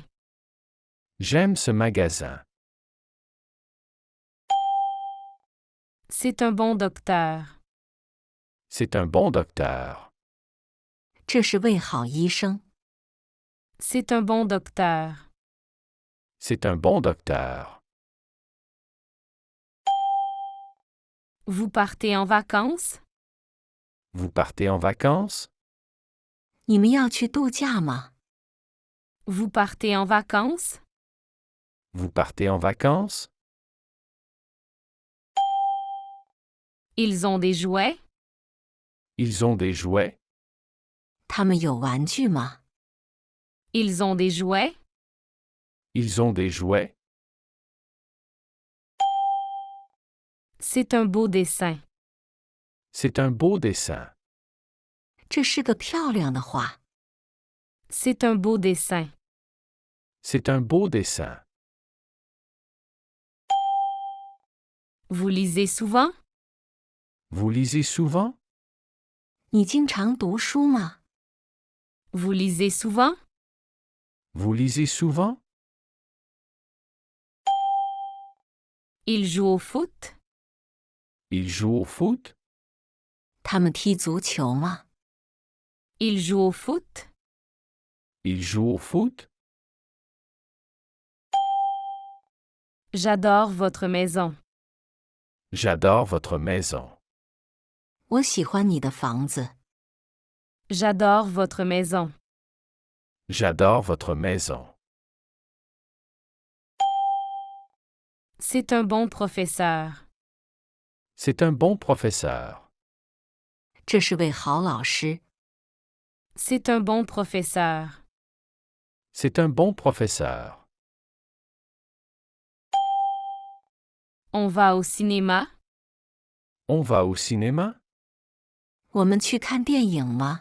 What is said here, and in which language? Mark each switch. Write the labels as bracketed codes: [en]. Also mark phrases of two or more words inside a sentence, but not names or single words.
[fr] J'aime ce magasin. C'est un bon docteur. C'est un bon docteur. [zh] 这是位好医生。 [fr] C'est un bon docteur. C'est un bon docteur. Vous partez en vacances? Vous partez en vacances? [zh] 你们要去度假吗？ [fr] Vous partez en vacances? Vous partez en vacances? Ils ont des jouets? Ils ont des jouets? [zh] 他们有玩具吗？ [fr] Ils ont des jouets? Ils ont des jouets? C'est un beau dessin. C'est un beau dessin. [zh] 这是个漂亮的画。 [fr] C'est un beau dessin. C'est un beau dessin. Vous lisez souvent? Vous lisez souvent? [zh] 你经常读书吗？ [fr] Vous lisez souvent? Vous lisez souvent? Ils jouent au foot? Ils jouent au foot? [zh] 他们踢足球吗？ [fr] Ils jouent au foot? Ils jouent au foot? J'adore votre maison. J'adore votre maison. [zh] 我喜欢你的房子。 [fr] J'adore votre maison. J'adore votre maison. C'est un bon professeur. C'est un bon professeur. [zh] 这是位好老师。 [fr] C'est un bon professeur. C'est un bon professeur. On va au cinéma? On va au cinéma? [zh] 我们去看电影吗？